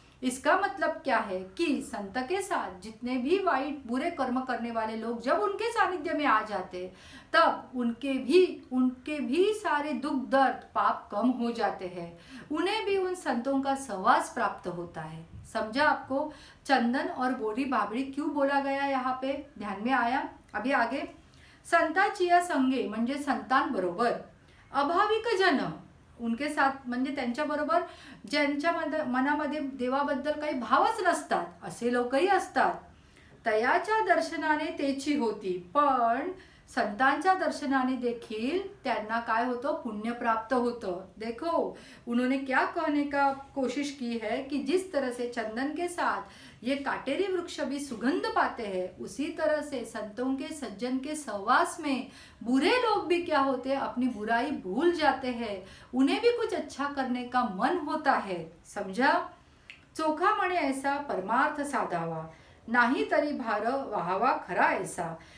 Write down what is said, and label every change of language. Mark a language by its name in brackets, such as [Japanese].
[Hindi] इसका मतलब क्या है कि संत के साथ जितने भी वाइट बुरे कर्म करने वाले लोग जब उनके सानिध्य में आ जाते, तब उनके भी सारे दुख दर्द पाप कम हो जाते हैं, उन्हें भी उन संतों का सहवास प्राप्त होता है। समझा आपको? चंदन और बोरी बाबड़ी क्यों बोला गया यहाँ पे, ध्यान में आया? अभी आगे, [Marathi] संताचिया संगे म्हणजे संतांबरोबर, अभाविक जन [Hindi] उनके साथ [Marathi] म्हणजे त्यांच्याबरोबर ज्यांच्या मनामध्ये देवाबद्दल काही भावच नसतात असे लोकही असतात। तयाच्या दर्शनाने तेची होती, पण संतांच्या दर्शनाने देखील त्यांना काय होतं, पुण्य प्राप्त होतं। [Hindi] देखो उन्होंने क्या कहने का कोशिश की है कि जिस तरह से चंदन के साथ ये काटेरी वृक्ष भी सुगंध पाते हैं, उसी तरह से संतों के सज्जन के सहवास में बुरे लोग भी क्या होते हैं, अपनी बुराई भूल जाते हैं, उन्हें भी कुछ अच्छा करने का मन होता है। समझा? [Marathi] चोखा म्हणे ऐसा परमार्थ साधावा, नाही तरी भार व्हावा खरा ऐसा।